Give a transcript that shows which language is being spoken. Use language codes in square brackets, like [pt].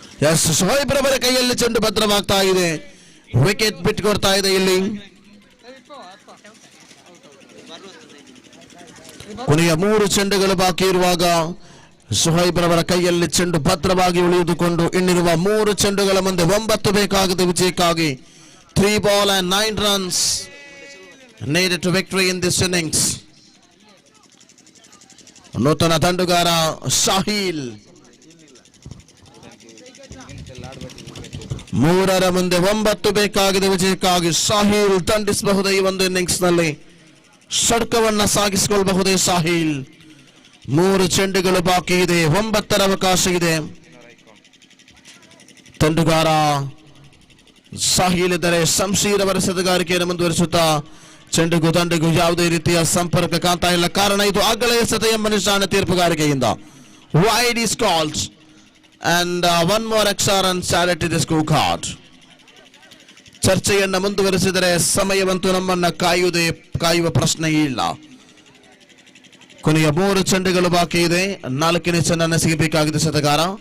[kn] S, Shoaib ರವರ ಕೈಯಲ್ಲಿ ಚೆಂಡು ಭದ್ರವಾಗ್ತಾ ಇದೆ. ವಿಕೆಟ್ ಬಿಟ್ಟುಕೊಡ್ತಾ ಇದೆ. ಇಲ್ಲಿ ಕೊನೆಯ 3 ಚೆಂಡುಗಳು ಬಾಕಿ ಇರುವಾಗ ಶೋಯಿಬ್ ರವರ ಕೈಯಲ್ಲಿ ಚೆಂಡು ಭದ್ರವಾಗಿ ಉಳಿದುಕೊಂಡು ಇನ್ನಿರುವ 3 ಚೆಂಡುಗಳ ಮುಂದೆ 9 ಬೇಕಾಗಿದೆ ವಿಜಯಕ್ಕಾಗಿ. [en] 3 balls and 9 runs needed to victory in this innings. [kn] ನೂತನ ದಂಡುಗಾರ ಶಾಹಿಲ್. 3ರ ಮುಂದೆ 9 ಬೇಕಾಗಿದೆ ವಿಜಯಕ್ಕಾಗಿ. ಶಾಹಿಲ್ ದಂಡಿಸಬಹುದೇ ಈ ಒಂದು ಇನ್ನಿಂಗ್ಸ್ ನಲ್ಲಿ? ಷಡ್ಕವನ್ನ ಸಾಗಿಸಿಕೊಳ್ಳಬಹುದೇ ಶಾಹಿಲ್? 3 ಚೆಂಡುಗಳು ಬಾಕಿ ಇದೆ. 9ರ ಅವಕಾಶ ಇದೆ. ದಂಡುಗಾರ ಶಾಹಿಲ್ ಇದ್ದರೆ ಶಂಶೀರ್ ಅವರ ಸೆದಗಾರಿಕೆಯನ್ನು ಮುಂದುವರಿಸುತ್ತಾ ಚೆಂಡಿಗೂ ದಂಡಿಗೂ ಯಾವುದೇ ರೀತಿಯ ಸಂಪರ್ಕ ಕಾಣ್ತಾ ಇಲ್ಲ. ಕಾರಣ ಇದು ಅಗಲ ಎಸೆತ ಎಂಬ ನಿಶಾನ ತೀರ್ಪುಗಾರಿಕೆಯಿಂದ. [en] Wide is called and 1 more extra runs added to the scorecard. [kn] ಚರ್ಚೆಯನ್ನು ಮುಂದುವರಿಸಿದರೆ ಸಮಯವಂತೂ ನಮ್ಮನ್ನ ಕಾಯುವ ಪ್ರಶ್ನೆ ಇಲ್ಲ. ಕೊನೆಯ 3 ಚೆಂಡುಗಳು ಬಾಕಿ ಇದೆ. 4ನೇ ಚೆಂಡನ್ನು ಸಿಗಬೇಕಾಗಿದೆ ಸೆತಗಾರ.